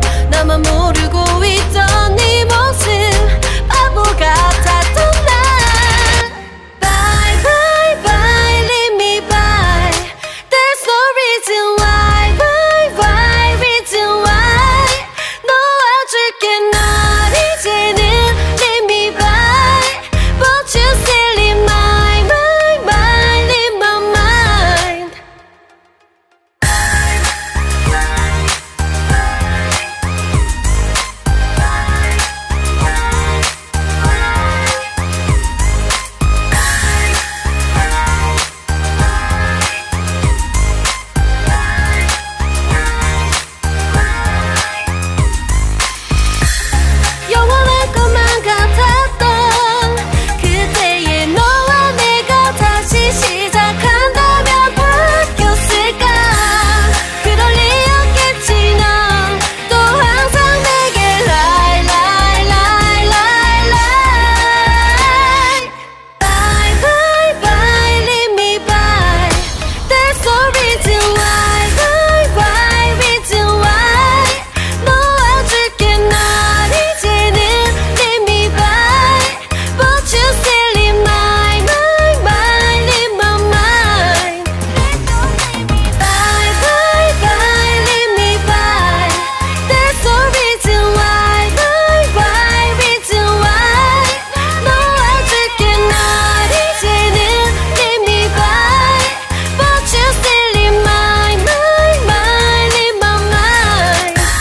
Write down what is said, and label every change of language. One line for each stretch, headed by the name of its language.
Korean: 나만 모르고 있던 네 모습 바보 같았던 난.
English: Bye bye bye leave me by. There's no reason why. Bye bye reason why.
Korean: 놓아줄게 널 이제는
English: leave me by. But you still in my mind in my mind.
Korean: 영원할 것만 같았던 그때의 너와 내가 다시 시작한다면 바뀌었을까. 그럴 리 없겠지. 넌 또 항상 내게
English: lie lie lie lie lie. Bye bye bye leave me by. There's no reason why. Bye bye reason why.
Korean: 놓아줄게 널 이제는
English: leave me by. But you still in my mind in my mind. Bye bye bye leave me by. There's no reason why. Bye bye reason why.
Korean: 놓아줄게 널 이제는
English: leave me by. But you still in my mind in my mind.